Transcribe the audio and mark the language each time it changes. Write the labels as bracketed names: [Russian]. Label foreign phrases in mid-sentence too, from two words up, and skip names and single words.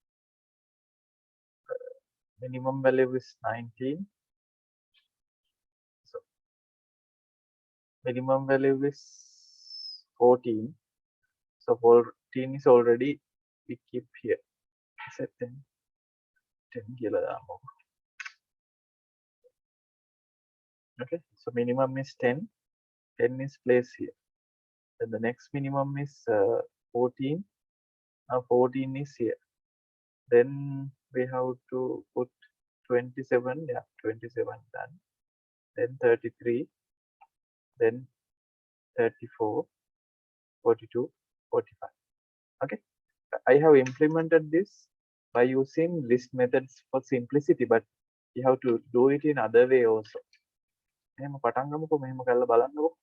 [English] Minimum value is 19. So minimum value is 14. So 14 is already we keep here. [Sinhala] Set 10. 10 කියලා දාමු. [English] Okay, so minimum is 10. 10 is placed here. Then the next minimum is 14. Now 14 is here. Then we have to put 27. Yeah, 27 done. Then 33. Then 34. 42. 45. Okay, I have implemented this by using list methods for simplicity, but you have to do it in other way also. [Sinhala] එහෙම පටන් ගමුකෝ මෙහෙම කරලා බලන්නකෝ.